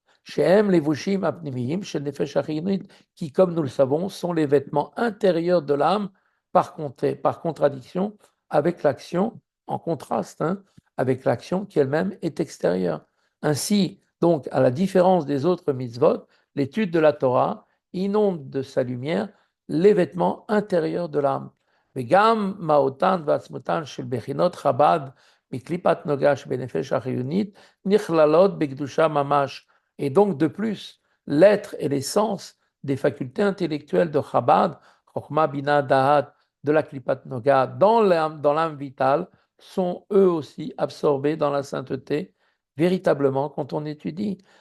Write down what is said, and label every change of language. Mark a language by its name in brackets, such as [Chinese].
[French] Chez M, les vushim apnimiyim, chez Nefesh Achinit, qui, comme nous le savons, sont les vêtements intérieurs de l'âme par contradiction avec l'action, en contraste avec l'action qui elle-même est extérieure. Ainsi, donc, à la différence des autres mitzvot, l'étude de la Torah inonde de sa lumière les vêtements intérieurs de l'âme. [Hebrew] וגם מהותן ועצמותן של בחינות חב"ד מקליפת נוגה שבנפש החיונית נכללות בקדושה ממש. [French] Et donc, de plus, l'être et l'essence des facultés intellectuelles de Chabad, Chokhmah, Bina, Dahat, de la Klipat Noga dans l'âme vitale sont eux aussi absorbés dans la sainteté véritablement quand on étudie.